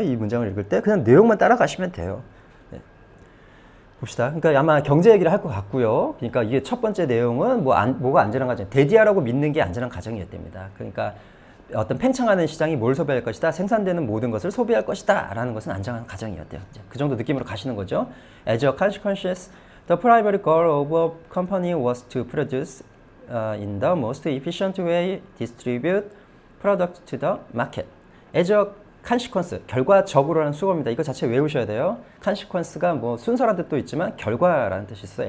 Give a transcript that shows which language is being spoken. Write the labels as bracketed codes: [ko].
[ko] 이 문장을 읽을 때 그냥 내용만 따라가시면 돼요. 예. 봅시다. 그러니까 아마 경제 얘기를 할 것 같고요. 그러니까 이게 첫 번째 내용은 뭐가 안전한 가정, 대디하라고 믿는 게 안전한 가정이었답니다. 그러니까 어떤 팽창하는 시장이 뭘 소비할 것이다. 생산되는 모든 것을 소비할 것이다. 라는 것은 안전한 가정이었대요. 그 정도 느낌으로 가시는 거죠. [en] As a consequence, the primary goal of a company was to produce in the most efficient way, distribute product to the market. As a [ko] consequence, 결과적으로라는 수어입니다. 이거 자체 외우셔야 돼요. consequence가 뭐 순서라는 뜻도 있지만 결과라는 뜻이 있어요.